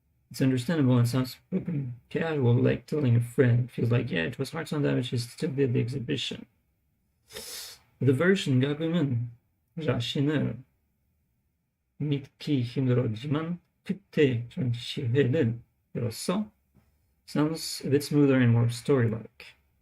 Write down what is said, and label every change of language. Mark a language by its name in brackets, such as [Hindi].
[English] It's understandable and sounds open, casual, like telling a friend. Feels like, yeah, it was hard sometimes, she still did the exhibition. The version [Korean] 가끔은 자신을 믿기 힘들었지만 그때 전시회를 열었어. [English] Sounds a bit smoother and more story-like.